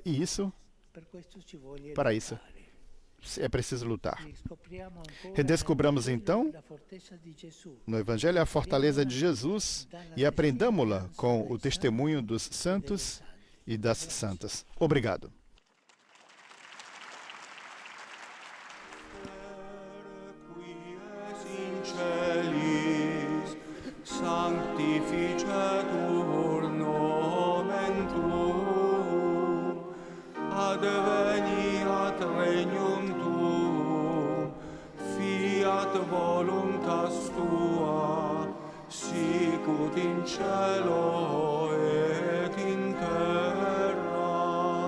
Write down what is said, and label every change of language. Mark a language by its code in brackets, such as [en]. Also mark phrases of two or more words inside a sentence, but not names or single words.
[pt] E para isso, é preciso lutar. Redescobramos então no Evangelho a fortaleza de Jesus e aprendamos-la com o testemunho dos santos e das santas. Obrigado. [la] Sanctificetur nomen tuum, adveniat regnum tuum, fiat voluntas tua, sicut in cielo et in terra.